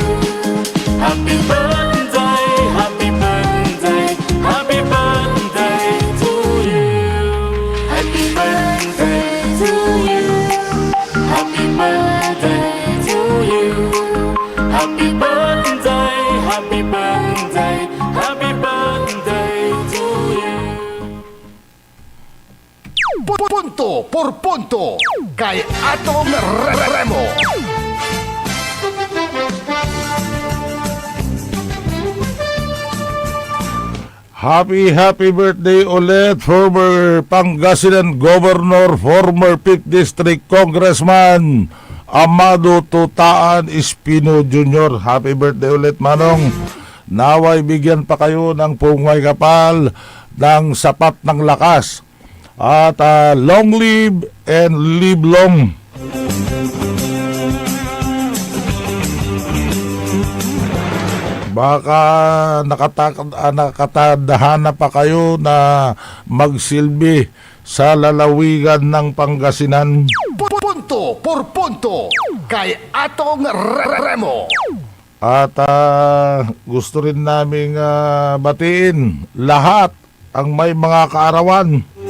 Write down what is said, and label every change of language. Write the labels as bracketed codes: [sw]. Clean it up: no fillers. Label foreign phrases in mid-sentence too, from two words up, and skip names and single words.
[en] Happy birthday, happy birthday, happy birthday to you. Happy birthday to you. Happy birthday to you. Happy birthday, happy birthday, happy birthday to you. [tl] Punto por punto kay Atong Remo. [en] Happy birthday ulit, former Pangasinan Governor, former 5th District Congressman Amado Tutaan Espino Jr. Happy birthday [tl] ulit, Manong. Naway bigyan pa kayo ng pungay kapal ng sapat ng lakas. [en] At long live and live long. [tl] Baka nakatadhana pa kayo na magsilbi sa lalawigan ng Pangasinan. Punto por punto kay Atong Remo. At gusto rin naming batiin lahat ang may mga kaarawan.